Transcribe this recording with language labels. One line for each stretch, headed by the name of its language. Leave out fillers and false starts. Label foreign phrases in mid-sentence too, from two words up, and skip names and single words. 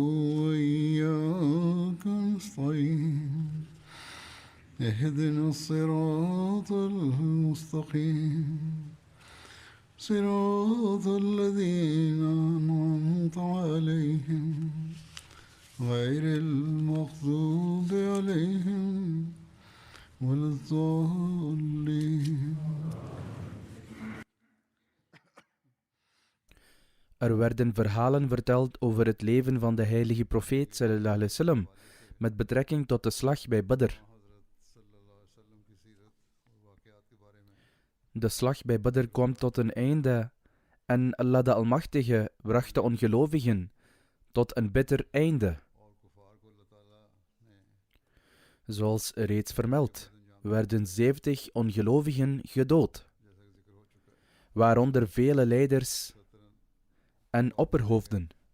Arabic: وإياك نستعين اهدنا الصراط المستقيم صراط الذين أنعمت عليهم غير المغضوب عليهم ولا الضالين.
Dutch: Er werden verhalen verteld over het leven van de heilige profeet
Arabic: صلى الله عليه وسلم
Dutch: met betrekking tot de slag bij Badr. De slag bij Badr kwam tot een einde en Allah de Almachtige bracht de ongelovigen tot een bitter einde. Zoals reeds vermeld, werden 70 ongelovigen gedood, waaronder vele leiders en opperhoofden.